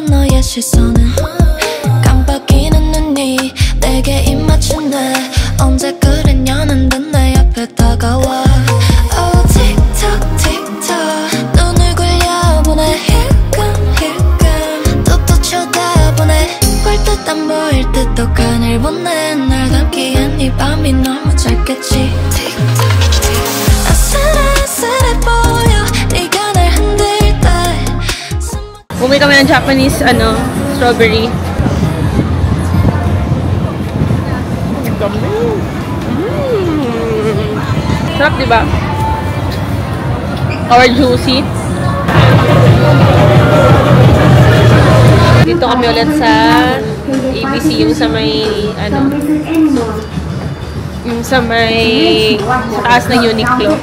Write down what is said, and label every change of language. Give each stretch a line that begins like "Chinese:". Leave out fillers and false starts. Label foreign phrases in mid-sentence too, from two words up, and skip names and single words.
Korean: 너의 시선은 깜빡이는 눈이 내게 입 맞춘대 언제 그랬냐는 듯 내 앞에 다가와 Oh 틱톡 틱톡 눈을 굴려보내 힐끔힐끔 또 쳐다보네 볼 듯 안 보일 듯 독한 보내 날 담기엔 이 밤이 너무 짧겠지 틱톡 아슬아슬해 보여 네가 날 흔들 때
Filipino: Bumili kami ng
English: Japanese strawberry.
Filipino: Sarap, diba?
English: Or juicy.
Filipino: Dito kami ulit sa ABC, yung sa may yung sa taas ng Uniqlo.